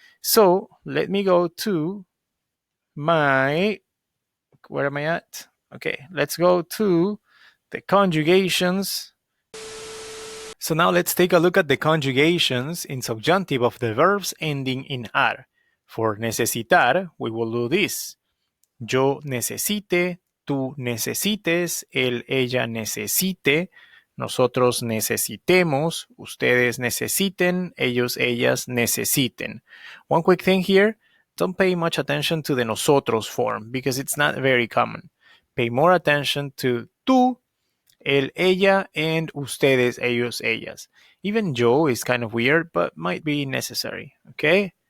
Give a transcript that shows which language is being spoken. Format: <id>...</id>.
<en>So let me go to where am I at? Okay, let's go to the conjugations. So now let's take a look at the conjugations in subjunctive of the verbs ending in ar. For necesitar, we will do this.</en> <es>Yo necesite, tú necesites, él, ella necesite, nosotros necesitemos, ustedes necesiten, ellos, ellas necesiten.</es> <en>One quick thing here, don't pay much attention to the nosotros form because it's not very common. Pay more attention to tú, él, ella, and ustedes, ellos, ellas. Even yo is kind of weird, but might be necessary, okay?</en>